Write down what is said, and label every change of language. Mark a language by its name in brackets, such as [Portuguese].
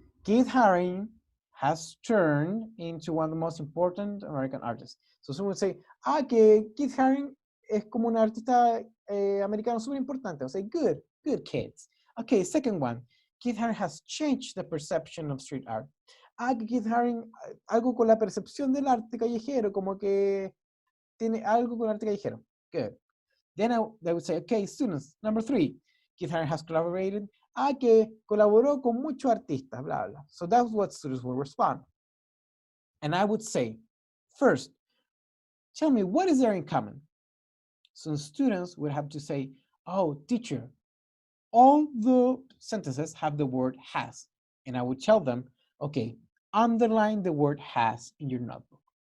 [English] Keith Haring has turned into one of the most important American artists. So someone would say, [Spanish] que Keith Haring es como un artista americano súper importante. [English] I say, good kids. Okay, second one, Keith Haring has changed the perception of street art. [Spanish] Que Keith Haring, algo con la percepción del arte callejero, como que tiene algo con arte callejero. [English] Good. Then I would say, okay, students, number 3, Keith Haring has collaborated. [Spanish] Que colaboró con muchos artistas, blah, blah. [English] So that's what students will respond. And I would say, first, tell me, what is there in common? So students would have to say, oh, teacher, all the sentences have the word has. And I would tell them, okay, underline the word has in your notebook.